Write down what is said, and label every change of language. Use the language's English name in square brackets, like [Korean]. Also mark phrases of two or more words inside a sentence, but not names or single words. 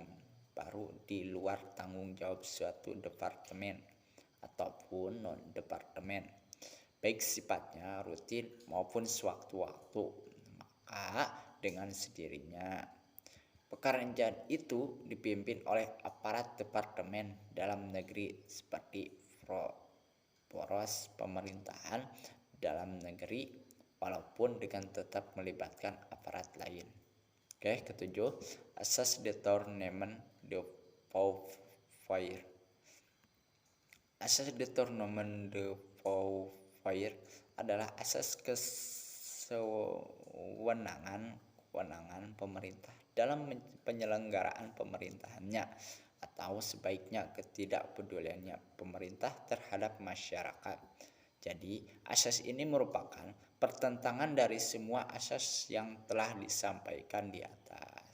[Indonesian] baru di luar tanggung jawab suatu departemen ataupun non-departemen, baik sifatnya rutin maupun sewaktu-waktu, maka dengan sendirinya pekerjaan itu dipimpin oleh aparat departemen dalam negeri seperti poros pemerintahan dalam negeri, walaupun dengan tetap melibatkan aparat lain. Oke, ketujuh, asas [French] détournement de pouvoir. [Indonesian] Asas [French] détournement de pouvoir [Indonesian] adalah asas kewenangan pemerintah dalam penyelenggaraan pemerintahannya atau sebaiknya ketidakpeduliannya pemerintah terhadap masyarakat. Jadi, asas ini merupakan pertentangan dari semua asas yang telah disampaikan di atas.